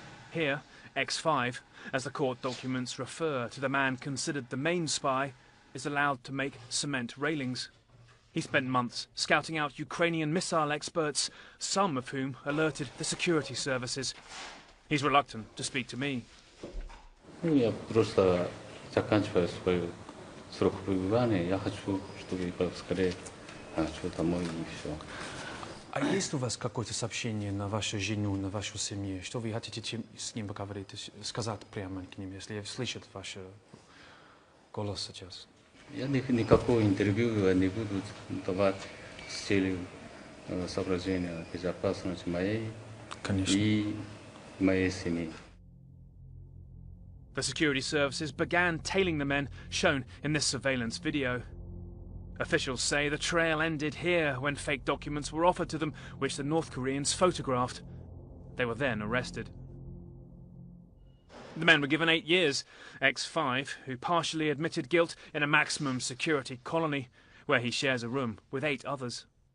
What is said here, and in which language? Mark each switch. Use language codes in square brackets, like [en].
[en] Here, X5, as the court documents refer to the man considered the main spy, is allowed to make cement railings. He spent months scouting out Ukrainian missile experts, some of whom alerted the security services. He's reluctant to speak to me. [ru] Я просто заканчиваю свой срок пребывания. Я хочу, чтобы поскорее хочу домой и все. А есть у вас какое-то сообщение на вашу жену, на вашу семью? Что вы хотите с ним поговорить, сказать прямо к ним, если слышат ваш голос сейчас? Я никакого интервью не буду давать с целью соображения безопасности моей и моей семьи. [en] The security services began tailing the men shown in this surveillance video. Officials say the trail ended here when fake documents were offered to them, which the North Koreans photographed. They were then arrested. The men were given 8 years. X5, who partially admitted guilt in a maximum security colony, where he shares a room with 8 others.